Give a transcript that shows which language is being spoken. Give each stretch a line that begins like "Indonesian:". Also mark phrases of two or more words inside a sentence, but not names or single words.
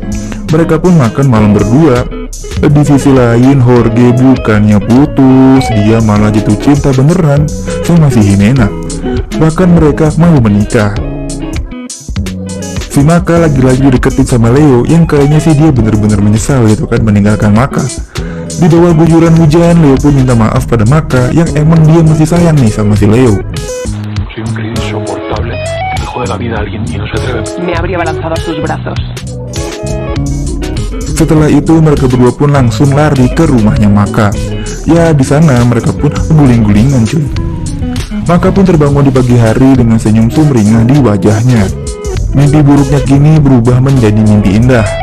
Indonesian: Mereka pun makan malam berdua. Di sisi lain, Jorge bukannya putus, dia malah jatuh cinta beneran sama si Jimena. Bahkan mereka mau menikah. Si Maka lagi-lagi deketin sama Leo yang kayaknya sih dia bener-bener menyesal gitu kan meninggalkan Maka. Di bawah guguran hujan, Leo pun minta maaf pada Maka yang emang dia masih sayang nih sama si Leo.
Spanish: Me habría balanzado a sus brazos.
Indonesian: Setelah itu mereka berdua pun langsung lari ke rumahnya Maka. Ya di sana mereka pun guling-gulingan cuy. Maka pun terbangun di pagi hari dengan senyum sumringah di wajahnya. Mimpi buruknya kini berubah menjadi mimpi indah.